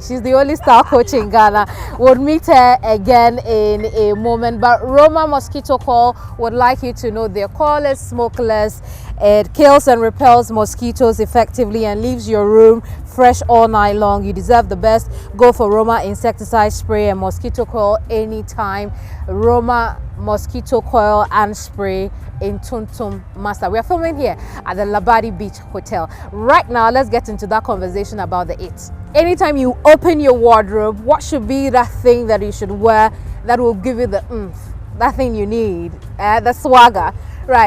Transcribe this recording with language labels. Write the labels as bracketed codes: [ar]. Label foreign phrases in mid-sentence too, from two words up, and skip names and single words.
[en] She's the only style coach in Ghana. We'll meet her again in a moment. But Roma Mosquito Coil would like you to know their coil is smokeless. It kills and repels mosquitoes effectively and leaves your room fresh all night long. You deserve the best. Go for Roma insecticide spray and mosquito coil anytime. Roma Mosquito Coil and Spray in Tonton Master. We are filming here at the Labadi Beach Hotel. Right now, let's get into that conversation about the it. Anytime you open your wardrobe, what should be that thing that you should wear that will give you the oomph, that thing you need, the swagger, right?